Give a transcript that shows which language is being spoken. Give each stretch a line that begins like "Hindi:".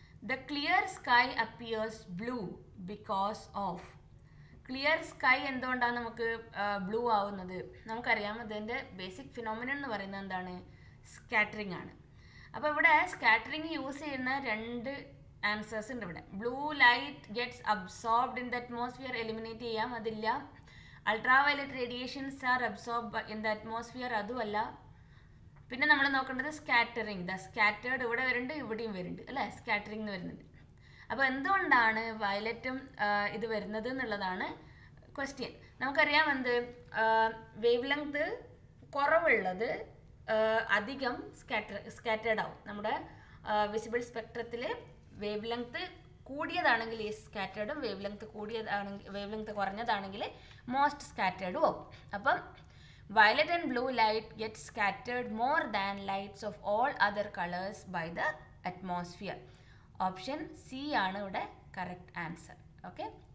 English: The clear sky appears blue because of.
Malayalam: Clear sky എന്തുകൊണ്ടാണ് നമുക്ക് blue ആവുന്നത്? നമുക്കറിയാം, അതിൻ്റെ ബേസിക് ഫിനോമിനൻ എന്ന് പറയുന്നത് എന്താണ്? സ്കാറ്ററിംഗ് ആണ്. അപ്പോൾ ഇവിടെ സ്കാറ്ററിംഗ് യൂസ് ചെയ്യുന്ന രണ്ട് ആൻസേഴ്സ് ഉണ്ട് ഇവിടെ.
English: blue light gets absorbed in the atmosphere,
Malayalam: eliminate ചെയ്യാം, അതില്ല.
English: ultra violet radiations are absorb in the atmosphere,
Malayalam: അതുമല്ല. പിന്നെ നമ്മൾ നോക്കേണ്ടത് സ്കാറ്ററിംഗ്. ദ സ്കാറ്റേർഡ് ഇവിടെ വരുന്നുണ്ട്, ഇവിടെയും വരുന്നുണ്ട് അല്ലേ, സ്കാറ്ററിംഗ് എന്ന് വരുന്നുണ്ട്. അപ്പോൾ എന്തുകൊണ്ടാണ് വയലറ്റും ഇത് വരുന്നത് എന്നുള്ളതാണ് ക്വസ്റ്റ്യൻ. നമുക്കറിയാം, വേവ് ലെങ്ത് കുറവുള്ളത് അധികം സ്കാറ്റേർഡ് ആവും. നമ്മുടെ വിസിബിൾ സ്പെക്ട്രത്തിൽ വേവ് ലെങ്ത് കൂടിയതാണെങ്കിൽ ഈ സ്കാറ്റേർഡും, വേവ് ലെങ്ത് കുറഞ്ഞതാണെങ്കിൽ മോസ്റ്റ് സ്കാറ്റേർഡും ആവും. അപ്പം
English: violet and blue light get scattered more than lights of all other colors by the atmosphere. Option C
Malayalam: ആണ് ഇവിടെ
English: correct answer. Okay.